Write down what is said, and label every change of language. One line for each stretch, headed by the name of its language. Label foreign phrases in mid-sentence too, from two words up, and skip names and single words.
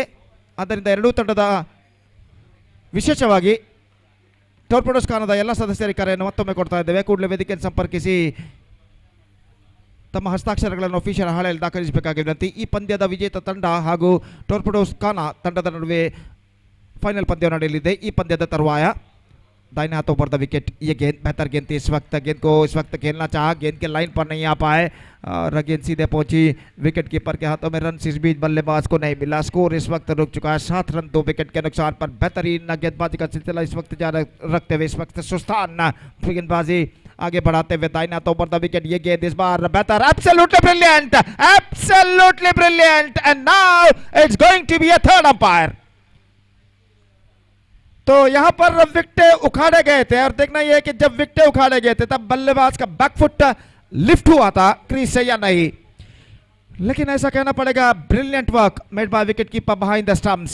Kannada: ಆದ್ದರಿಂದ ಎರಡೂ ತಂಡದ ವಿಶೇಷವಾಗಿ ಟೋರ್ಪಿಡೋಸ್ ಕಾನದ ಎಲ್ಲ ಸದಸ್ಯರಿಗೆ ಕರೆಯನ್ನು ಮತ್ತೊಮ್ಮೆ ಕೊಡ್ತಾ ಇದ್ದೇವೆ. ಕೂಡಲೇ ವೇದಿಕೆಯನ್ನು ಸಂಪರ್ಕಿಸಿ ತಮ್ಮ ಹಸ್ತಾಕ್ಷರಗಳನ್ನು ಅಫಿಷಿಯಲ್ ಹಾಳೆಯಲ್ಲಿ ದಾಖಲಿಸಬೇಕಾಗಿ ವಿನಂತಿ. ಈ ಪಂದ್ಯದ ವಿಜೇತ ತಂಡ ಹಾಗೂ ಟೋರ್ಪಿಡೋಸ್ ಕಾನ ತಂಡದ ನಡುವೆ ಫೈನಲ್ ಪಂದ್ಯ ನಡೆಯಲಿದೆ. ಈ ಪಂದ್ಯದ ತರುವಾಯ
Hindi: दाहिने हाथों पर द विकेट. ये गेंद बेहतर गेंद थी. इस वक्त खेलना चाहा, गेंद के लाइन पर नहीं आ पाए और गेंद सीधे पहुंची
English: wicket keeper
Hindi: के हाथों में. रन इस बीच बल्लेबाज को नहीं मिला. स्कोर इस वक्त रुक चुका है. 7 रन 2 विकेट के नुकसान पर. बेहतरीन गेंदबाजी का सिलसिला इस वक्त जारी रखते हुए इस वक्त सुस्तान गेंदबाजी आगे बढ़ाते हुए दाहिने हाथों पर द विकेट. ये गेंद इस बार बेहतर.
English: absolutely brilliant and now it's going to be a third umpire.
Hindi: तो यहां पर विकेट उखाड़े गए थे और देखना यह है कि जब विकेट उखाड़े गए थे तब बल्लेबाज का
English: backfoot lift
Hindi: हुआ था क्रीज से या नहीं, लेकिन ऐसा कहना पड़ेगा
English: brilliant work made by wicket keeper behind the stumps.